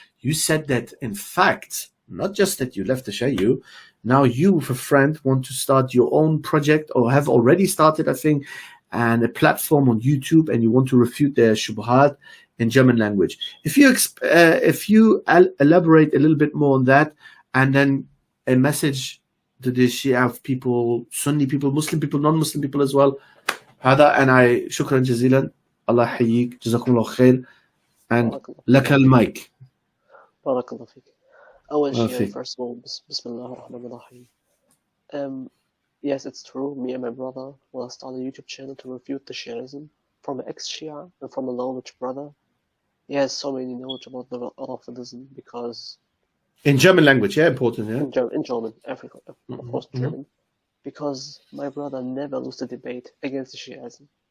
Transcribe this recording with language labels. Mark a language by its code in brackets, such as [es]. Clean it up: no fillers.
[en] You said that, in fact, not just that you left the Shia, now you with a friend want to start your own project, or have already started, I think, and a platform on YouTube, and you want to refute their shubhat in German language. If you elaborate a little bit more on that, and then a message to the Shia people, Sunni people, Muslim people, non-Muslim people as well. [ar] هذا أنا شكرا جزيلا. الله يحييك. جزاكم الله خير. And لك المايك. بارك الله فيك. أول شيء, [en] first of all, [ar] بسم الله الرحمن الرحيم. [en] Yes, it's true. Me and my brother will start a YouTube channel to refute the Shiism from an ex-Shia and from a knowledge brother. He has so many knowledge about the Orthodoxism because in German language, yeah, important, yeah. In German, Africa, of course, German. Because my brother never lost a debate against the Shiism.